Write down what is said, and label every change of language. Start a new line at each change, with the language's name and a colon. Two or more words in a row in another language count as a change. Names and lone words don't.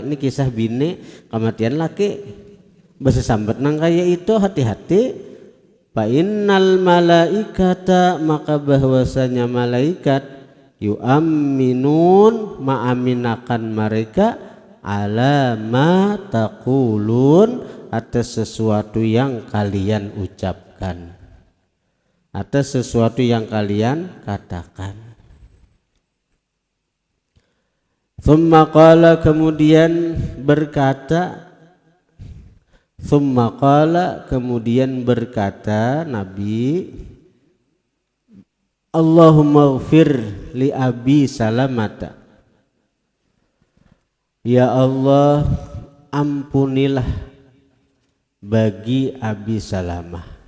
Banjar: Ini kisah bini kematian laki. Bahasa sambat nang kaya itu, hati-hati.
Arabic: فإن الملائكة
Indonesian: maka bahwasanya malaikat yu'amminun ma'aminakan mereka
Arabic: على ما تقولون
Indonesian: atas sesuatu yang kalian ucapkan, atas sesuatu yang kalian katakan.
Arabic: ثم قال
Indonesian: kemudian berkata Nabi,
Arabic: اللهم اغفر لأبي سلمة,
Indonesian: ya Allah ampunilah bagi Abi Salamah,